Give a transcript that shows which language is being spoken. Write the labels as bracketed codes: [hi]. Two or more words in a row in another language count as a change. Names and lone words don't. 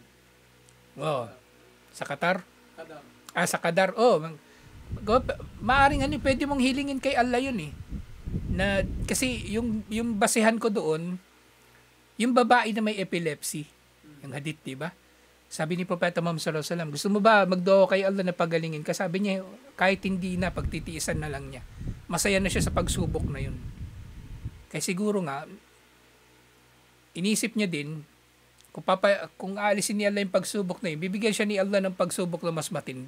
[tl] oh, sa Qatar? Qatar. Sa Qatar. Oh, maaring ano, pwede mong hilingin kay Allah yun eh. Na, kasi yung basehan ko doon, yung babae na may epilepsy, yung hadith, di ba? Sabi ni Propeta Muhammad [ar] صلى الله عليه وسلم, [tl] gusto mo ba magdua kay Allah na pagalingin ka? Sabi niya, kahit hindi na, pagtitiisan na lang niya. Masaya na siya sa pagsubok na yun. Kaya siguro nga, inisip niya din, kung aalisin ni Allah yung pagsubok na yun, bibigyan siya ni Allah ng pagsubok na mas matindi.